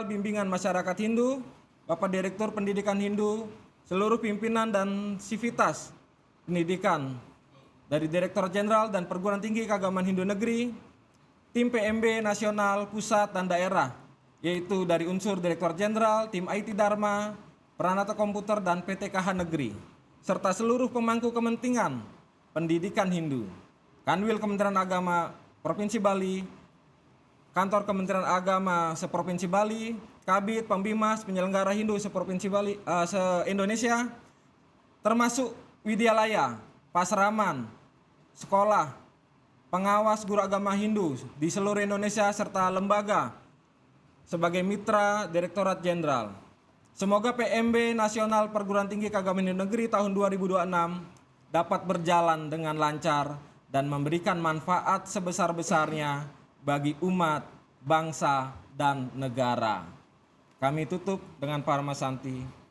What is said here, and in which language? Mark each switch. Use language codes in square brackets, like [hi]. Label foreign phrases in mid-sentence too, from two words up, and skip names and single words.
[id] Bimbingan Masyarakat Hindu, Bapak Direktur Pendidikan Hindu, seluruh pimpinan dan sivitas pendidikan dari Direktur Jenderal dan Perguruan Tinggi Keagamaan Hindu Negeri, tim PMB Nasional, Pusat, dan Daerah, yaitu dari unsur Direktur Jenderal, tim IT Dharma, Peranata Komputer, dan PTKH Negeri, serta seluruh pemangku kepentingan pendidikan Hindu, Kanwil Kementerian Agama Provinsi Bali, Kantor Kementerian Agama se-Provinsi Bali, Kabid, Pembimas, penyelenggara Hindu se-Provinsi Bali, se-Indonesia, termasuk Widyalaya, Pasraman, sekolah, pengawas guru agama Hindu di seluruh Indonesia, serta lembaga sebagai mitra Direktorat Jenderal. Semoga PMB Nasional Perguruan Tinggi Keagamaan Hindu Negeri tahun 2026 dapat berjalan dengan lancar dan memberikan manfaat sebesar-besarnya bagi umat, bangsa, dan negara. Kami tutup dengan Parma Santi.